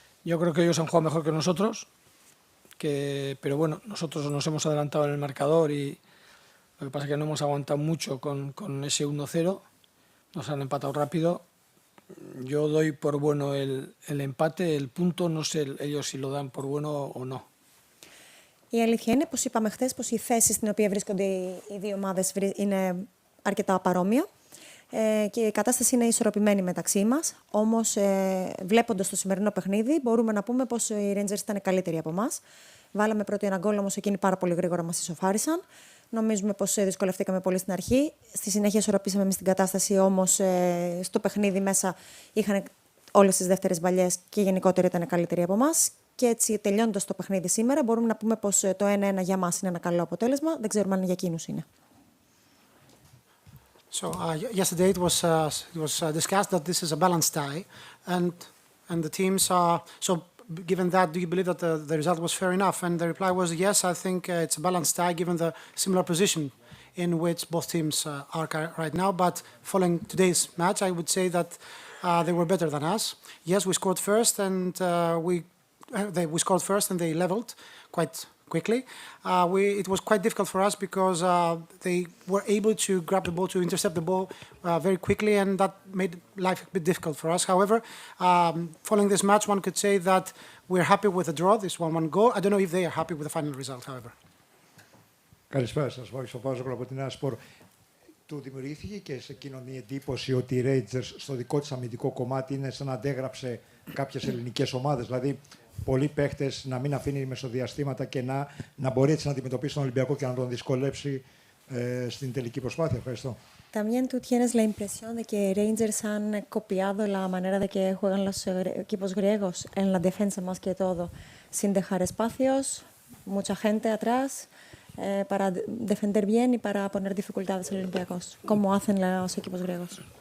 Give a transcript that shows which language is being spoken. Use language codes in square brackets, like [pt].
[es] Yo creo que ellos han jugado mejor que nosotros, pero bueno, nosotros nos hemos adelantado en el marcador y lo que pasa es que no hemos aguantado mucho con ese 1-0, nos han empatado rápido. Yo doy por bueno el empate, el punto, no sé ellos si lo dan por bueno o no. [el] Η αλήθεια είναι, πως είπαμε χθες, πως η θέση στην οποία βρίσκονται οι δύο ομάδες είναι αρκετά παρόμοια και η κατάσταση είναι ισορροπημένη μεταξύ μας. Όμως, βλέποντας το σημερινό παιχνίδι, μπορούμε να πούμε πως οι ΡΕΙΝΤΖΕΡΣ ήταν καλύτεροι από εμάς. Βάλαμε πρώτοι ένα γκολ, όμως εκείνοι πάρα πολύ γρήγορα μας ισοφάρισαν. Νομίζουμε πως δυσκολευτήκαμε πολύ στην αρχή. Στη συνέχεια ισορροπήσαμε εμείς την κατάσταση, όμως στο παιχνίδι μέσα είχαν όλες τις δεύτερες μπαλιές και γενικότερα ήταν καλύτεροι από εμάς. Και έτσι, τελειώνοντας το παιχνίδι σήμερα, μπορούμε να πούμε πως το 1-1 για μας είναι ένα καλό αποτέλεσμα. Δεν ξέρουμε αν για εκείνους είναι. [en] So yesterday it was discussed that this is a balanced tie, and the teams are so. Given that, do you believe that the result was fair enough? And the reply was yes. I think it's a balanced tie given the similar position in which both teams are right now. But following today's match, I would say that they were better than us. Yes, we scored first, and we scored first, and they leveled quite quickly. It was quite difficult for us because they were able to grab the ball, to intercept the ball very quickly, and that made life a bit difficult for us. However, following this match, one could say that we're happy with the draw, this 1-1 goal. I don't know if they are happy with the final result, however. [el] Καλησπέρα σας, Βάγης Παπάζογλου από τη Νέα Σπορ. Του δημιουργήθηκε και σε εκείνον η εντύπωση ότι η ΡΕΙΝΤΖΕΡΣ στο δικό της αμυντικό κομμάτι είναι σαν να αντέγραψε κάποιες ελληνικές ομάδες. Δηλαδή, πολλοί παίχτες να μην αφήνει μεσοδιαστήματα και να μπορεί έτσι να αντιμετωπίσει τον Ολυμπιακό και να τον δυσκολέψει στην τελική προσπάθεια. Ευχαριστώ. [es] También tú tienes la impresión de que Rangers han copiado la manera de que juegan los equipos griegos en la defensa más que todo, sin dejar espacios, mucha gente atrás, para defender bien y para poner dificultades a los Olympiacos, como hacen los equipos griegos.